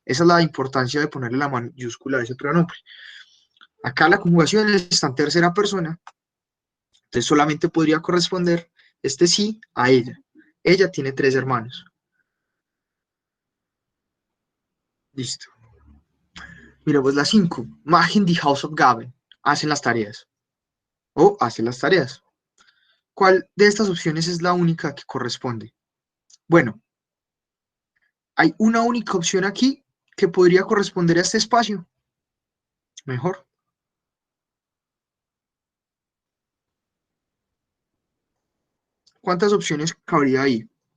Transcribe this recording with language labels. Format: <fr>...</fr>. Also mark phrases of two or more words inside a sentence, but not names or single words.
<es>Esa es la importancia de ponerle la mayúscula a ese pronombre. Acá la conjugación está en tercera persona, entonces solamente podría corresponder este sí a ella. Ella tiene 3 hermanos. Listo. Mira, pues la 5.</es> <de>Machen die Hausaufgaben.</de> <es>Hacen las tareas. O hacen las tareas. ¿Cuál de estas opciones es la única que corresponde? Bueno, hay una única opción aquí que podría corresponder a este espacio. Mejor. ¿Cuántas opciones cabría ahí?</es>